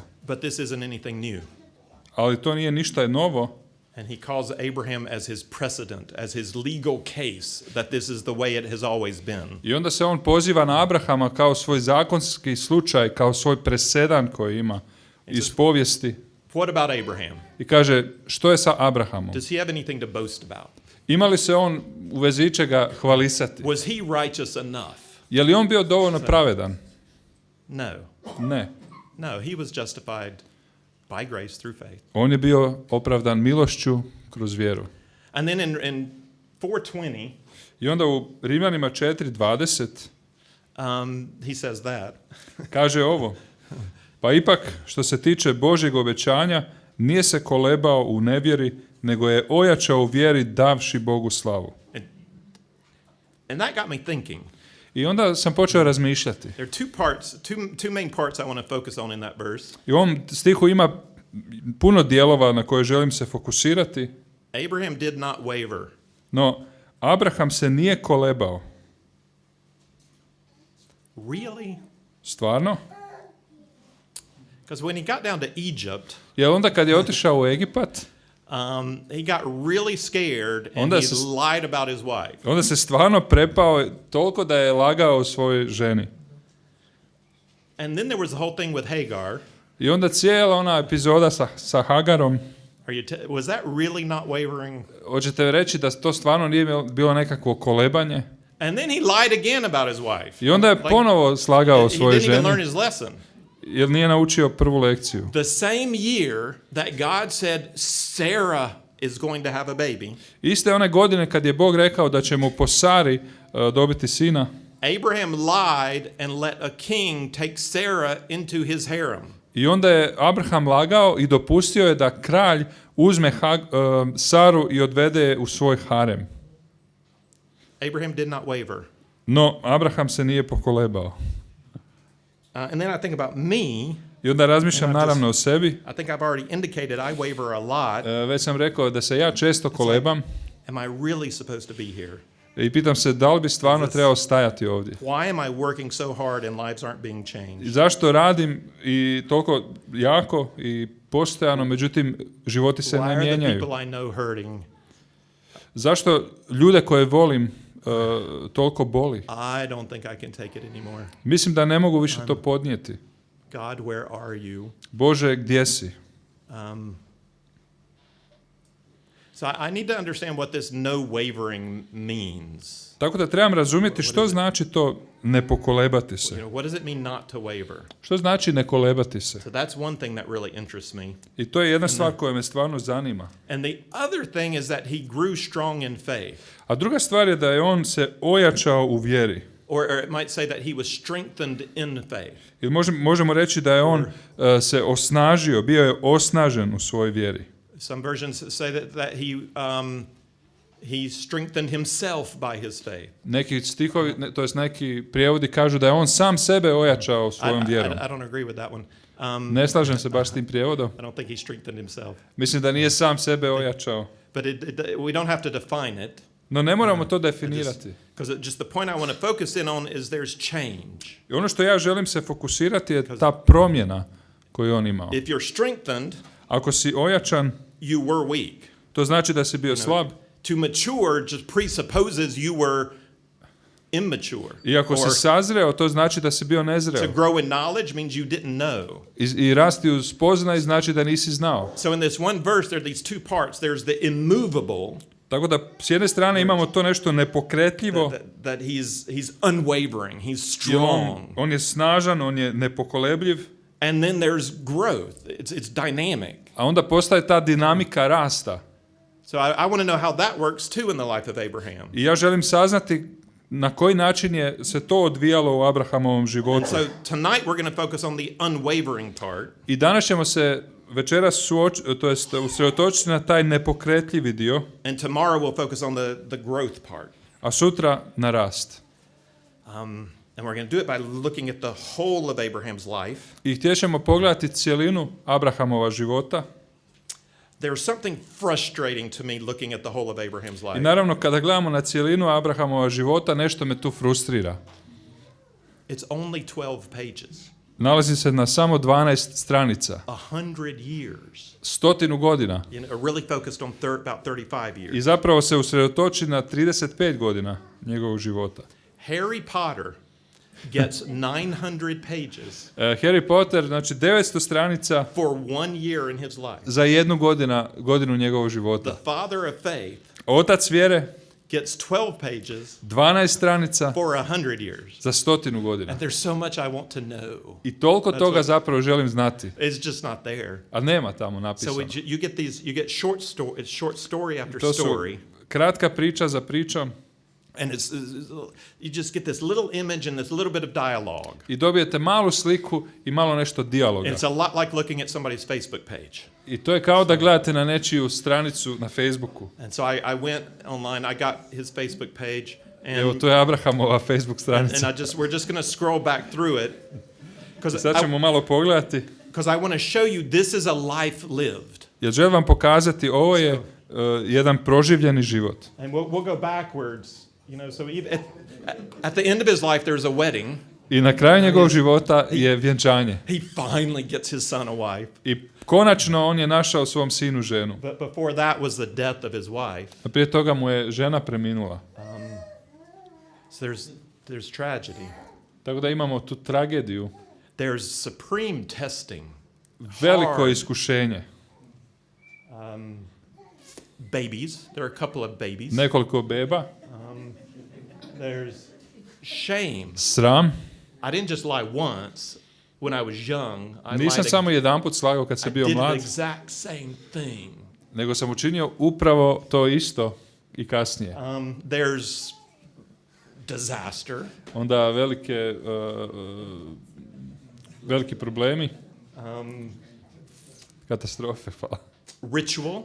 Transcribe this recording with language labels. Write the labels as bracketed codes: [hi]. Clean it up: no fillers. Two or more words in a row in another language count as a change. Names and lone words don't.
[en] But this isn't anything new. [hr] Ali to nije ništa novo. [en] And he calls Abraham as his precedent, as his legal case, that this is the way it has always been. [hr] I onda se on poziva na Abrahama kao svoj zakonski slučaj, kao svoj presedan koji ima iz povijesti. [en] What about Abraham? [hr] I kaže, što je sa Abrahamom? [en] Does he have anything to boast about? [hr] Ima li se on u vezi ičega hvalisati? [en] Was he righteous enough? [hr] Je li on bio dovoljno pravedan? [en] No. [hr] Ne. [en] No, he was justified by grace through faith. [hr] On je bio opravdan milošću kroz vjeru. [en] And then in 4:20, [hr] I onda u Rimljanima 4:20 [en] he says that. [hr] kaže ovo. Pa ipak, što se tiče Božjeg obećanja, nije se kolebao u nevjeri, nego je ojačao u vjeri davši Bogu slavu. [en] And that got me thinking. [hr] I onda sam počeo razmišljati. [en] There are two main parts I want to focus on in that verse. [hr] I u ovom stihu ima puno dijelova na koje želim se fokusirati. [en] Abraham did not waver. [hr] No, Abraham se nije kolebao. [en] Really? [hr] Stvarno? [en] Because when he got down to Egypt, [hr] Jer onda kad je otišao u Egipat, [en] he got really scared and [hr] Onda [en] he [hr] se- [en] lied about his wife. [hr] onda se stvarno prepao toliko da je lagao svojoj ženi. [en] And then there was the whole thing with Hagar. [hr] I onda cijela ona epizoda sa Hagarom, [en] Was that really not wavering? [hr] hoćete reći da to stvarno nije bilo nekakvo kolebanje? [en] And then he lied again about his wife. [hr] I onda je [en] Like, [hr] ponovo slagao [en] he [hr] svojoj [en] didn't even learn [hr] ženi, [en] his lesson. [hr] jer nije naučio prvu lekciju. [en] The same year that God said Sarah is going to have a baby, [hr] Iste one godine kad je Bog rekao da će mu po Sari dobiti sina, [en] Abraham lied and let a king take Sarah into his harem. [hr] i onda je Abraham lagao i dopustio je da kralj uzme Saru i odvede je u svoj harem. [en] Abraham did not waver. [hr] No, Abraham se nije pokolebao. [en] And then I think about me. [hr] I onda razmišljam [en] And I just- [hr] naravno o sebi. [en] I think I've already indicated I waver a lot. [hr] Već sam rekao da se ja često kolebam [en] Am I really supposed to be here? [hr] i pitam se da li bi stvarno trebao stajati ovdje. [en] Why am I working so hard and lives aren't being changed? [hr] I zašto radim i toliko jako i postojano, međutim životi se [en] Why [hr] ne [en] are the [hr] mijenjaju? [en] people I know hurting? [hr] Zašto ljude koje volim toliko boli? [en] I don't think I can take it anymore. [hr] Mislim da ne mogu više to podnijeti. [en] God, where are you? [hr] Bože, gdje si? [en] So I need to understand what this no wavering means. [hr] Tako da trebam razumjeti što znači to ne pokolebati se. [en] What does it mean not to waver? [hr] Što znači ne kolebati se? [en] So that's one thing that really interests me. [hr] I to je jedna stvar koja me stvarno zanima. [en] And the other thing is that he grew strong in faith. [hr] A druga stvar je da je on se ojačao u vjeri. [en] Or it might say that he was strengthened in faith. [hr] Ili možemo reći da je on se osnažio, bio je osnažen u svojoj vjeri. [en] Some versions say that he strengthened himself by his faith. [hr] Neki stihovi, to jest neki prijevodi kažu da je on sam sebe ojačao svojom vjerom. [en] I don't agree with that one. [hr] Ne slažem se baš s tim prijevodom. [en] I don't think he strengthened himself. [hr] Mislim da nije sam sebe ojačao. [en] But we don't have to define it. [hr] No ne moramo to definirati. [en] Because just the point I want to focus in on is there's change. [hr] I ono što ja želim se fokusirati je ta promjena koju on imao. [en] If you're strengthened, [hr] Ako si ojačan, [en] you were weak. [hr] to znači da si bio slab. [en] To mature just presupposes you were immature. [hr] I ako si sazreo, to znači da si bio [en] To [hr] nezreo. [en] grow in knowledge means you didn't know. [hr] I rasti u spoznaj znači da nisi znao. [en] So in this one verse there are these two parts. There's the immovable. [hr] Tako da s jedne strane imamo to nešto nepokretljivo. [en] That he's unwavering. He's [hr] I [en] strong. [hr] on je snažan, on je nepokolebljiv. [en] And then there's growth. It's dynamic. [hr] A onda postaje ta dinamika rasta. [en] So I want to know how that works too in the life of Abraham. [hr] I ja želim saznati na koji način je se to odvijalo u Abrahamovom životu. [en] So tonight we're going to focus on the unwavering part. [hr] I danas ćemo se večeras usredotočiti na taj nepokretljivi dio, [en] And tomorrow we'll focus on the growth part. [hr] a sutra na rast. [en] And we're going to do it by looking at the whole of Abraham's life. [hr] I htjećemo pogledati cijelinu Abrahamova života. [en] There's something frustrating to me looking at the whole of Abraham's [hr] I [en] life. [hr] naravno, kada gledamo na cijelinu Abrahamova života, nešto me tu frustrira. [en] It's only 12 pages. [hr] Nalazi se na samo 12 stranica. [en] 100 years. [hr] 100 godina. [en] Really focused on about 35 years. [hr] I zapravo se usredotoči na 35 godina njegovog života. [en] Harry Potter gets 900 pages [hr] Harry Potter, znači 900 stranica [en] for 1 year in his life. [hr] za jednu godinu njegovog života. [en] The father of faith [hr] Otac vjere [en] gets 12 pages [hr] 12 stranica [en] for 100 years. [hr] za 100 godina. [en] And there's so much I want to know. [hr] I toliko toga zapravo želim znati. [en] It's just not there. [hr] A nema tamo [en] So [hr] napisano. [en] you get short story after [hr] To su [en] story. [hr] kratka priča za pričom. [en] And you just get this little image and this little bit of dialogue. [hr] I dobijete malu sliku i malo nešto dijaloga. [en] And it's a lot like looking at somebody's Facebook page. [hr] I to je kao da gledate na nečiju stranicu na Facebooku. [en] And so I went online, I got his Facebook page, [hr] Evo, to je Abrahamova Facebook stranica. [en] and we're just going to scroll back through it [hr] Sad ćemo malo pogledati. [en] because I want to show you this is a life lived. [hr] Jer želim vam pokazati, ovo je jedan proživljeni život. [en] And we'll go backwards. So even at the end of his life there's a wedding. [hr] I na kraju njegovog života je vjenčanje. [en] He finally gets his son a wife. [hr] I konačno on je našao svom sinu ženu. [en] But before that was the death of his wife. [hr] A prije toga mu je žena preminula. [en] So there's tragedy. [hr] Tako da imamo tu tragediju. [en] There's supreme testing. [hr] Veliko [en] Hard. [hr] iskušenje. [en] Babies. There are a couple of babies. [hr] Nekoliko beba. [en] There's shame. [hr] Sram. [en] I didn't just lie once when I was young. [hr] Nisam samo jedanput slagao kad [en] I [hr] sam bio [en] did the [hr] mlad, [en] exact same thing. [hr] nego sam učinio upravo to isto i kasnije. [en] There's disaster. [hr] Onda veliki problemi, katastrofe, hvala. [en] Ritual.